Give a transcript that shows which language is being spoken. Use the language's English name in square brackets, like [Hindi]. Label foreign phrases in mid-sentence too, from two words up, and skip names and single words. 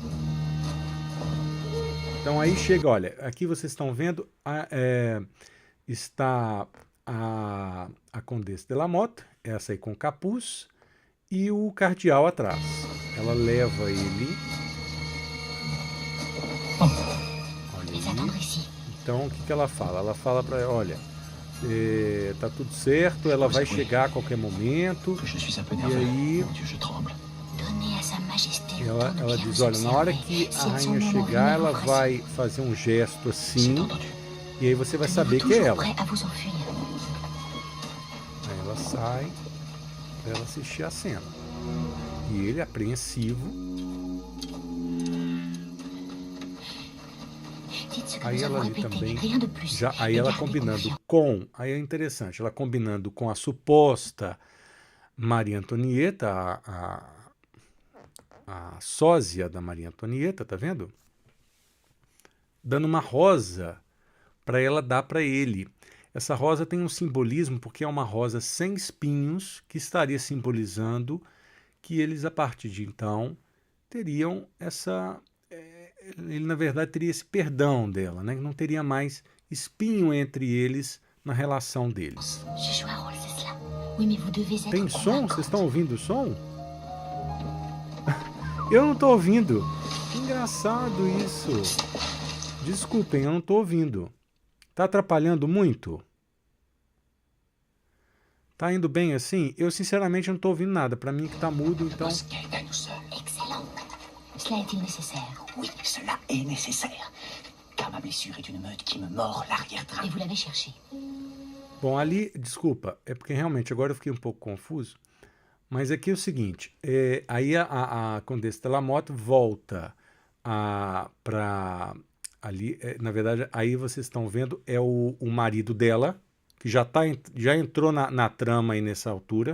[Portuguese] Então aí chega, olha, aqui vocês estão vendo, está a Condessa de La Motte, essa aí com capuz, e o cardeal atrás. Ela leva ele. Olha aí. Então, o que que ela fala? Ela fala para, olha, tá tudo certo, ela vai chegar a qualquer momento. [French] Que je suis un peu [Portuguese] E [French] nerveux. [Portuguese] aí, [French] Mon Dieu, je tremble. Donnez à sa majesté le temps [Portuguese] ela, [French] de [Portuguese] ela [French] bien [Portuguese] diz, [French] vous [Portuguese] olha, na hora [French] observer. [Portuguese] que a [French] Si à son [Portuguese] rainha [French] moment [Portuguese] chegar, [French] venez [Portuguese] ela [French] vous [Portuguese] vai [French] presser, [Portuguese] fazer um gesto [French] C'est [Portuguese] assim, [French] entendu. [Portuguese] e aí você vai [French] tenez-vous [Portuguese] saber que é [French] toujours [Portuguese] ela. [French] prêt à vous enfuir. [Portuguese] Aí ela sai para ela assistir a cena. E ele, apreensivo, [French] Dites ce que [Portuguese] aí [French] nous [Portuguese] ela [French] avons [Portuguese] ali [French] répété, [Portuguese] também, [French] rien de plus. [Portuguese] já, aí [French] Et [Portuguese] ela [French] gardez [Portuguese] combinando [French] confiance. [Portuguese] com, aí é interessante, ela combinando com a suposta Maria Antonieta, a sósia da Maria Antonieta, tá vendo? Dando uma rosa para ela dar para ele. Essa rosa tem um simbolismo porque é uma rosa sem espinhos que estaria simbolizando que eles, a partir de então, teriam essa... ele, na verdade, teria esse perdão dela, né? Não teria mais espinho entre eles na relação deles. [French] J'ai joué un rôle, c'est cela. Oui, mais vous devez être [Portuguese] Tem som? [French] convaincante. [Portuguese] Vocês estão ouvindo o som? Eu não estou ouvindo. Que engraçado isso. Desculpem, eu não estou ouvindo. Tá atrapalhando muito? Tá indo bem assim? Eu, sinceramente, não estou ouvindo nada. Para mim que tá mudo, então... [French] Bosquet est à nous seuls. Excellent. Cela est-il nécessaire? Oui, cela est nécessaire. Car ma blessure est une meute qui me mord l'arrière-train. Et vous l'avez cherché. [Portuguese] Bom, ali, desculpa, é porque realmente agora eu fiquei um pouco confuso, mas aqui é o seguinte, aí a Condessa de Lamotte volta para ali, na verdade, aí vocês estão vendo, é o marido dela, que já entrou na trama aí nessa altura.